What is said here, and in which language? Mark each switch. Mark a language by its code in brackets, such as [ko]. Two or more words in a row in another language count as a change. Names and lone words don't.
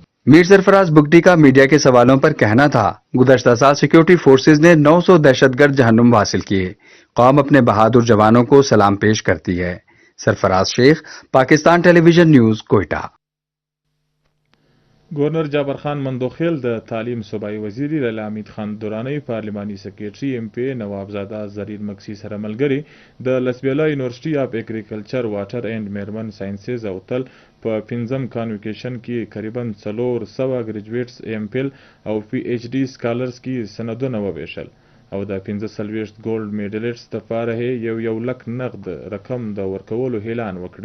[ur] میر سرفراز بگٹی کا میڈیا کے سوالوں پر کہنا تھا گزشتہ سال سیکیورٹی فورسز نے 900 دہشت گرد جہنم حاصل کیے. قوم اپنے بہادر جوانوں کو سلام پیش کرتی ہے. سرفراز شیخ, پاکستان ٹیلی ویژن نیوز, کوئٹہ. [ps] گورنر جابر خان مندوخیل د تعلیم صوبایي وزیر لیلا امید خان درانی پارلیماني سکریټري ایم پی نوابزاده زرین مکسی سره ملګري د لسبیلا یونیورسيټي اف اګریکلچر واټر اینډ میرمن ساینسز او تل په 5م کانوکیشن کې تقریبا 400 ګریجویټس ایم فیل او [en] PhD scholars [ps] کې سندونه وویشل او د 45 [en] gold medalists [ps] لپاره یو لک نقد رقم د ورکولو اعلان وکړي.